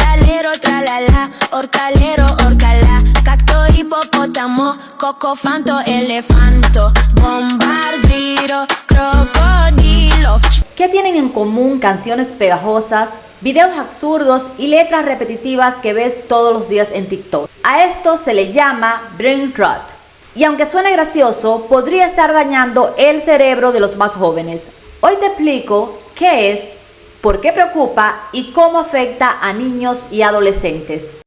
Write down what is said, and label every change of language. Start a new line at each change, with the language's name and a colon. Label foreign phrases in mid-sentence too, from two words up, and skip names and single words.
Italian: tralero, tralala, orcalero, orcalá, cacto, hipopótamo, cocofanto, elefanto, bombardiro, crocodilo.
Spanish: ¿Qué tienen en común canciones pegajosas, videos absurdos y letras repetitivas que ves todos los días en TikTok? A esto se le llama
English: brain rot.
Spanish: Y aunque suene gracioso, podría estar dañando el cerebro de los más jóvenes. Hoy te explico qué es, por qué preocupa y cómo afecta a niños y adolescentes.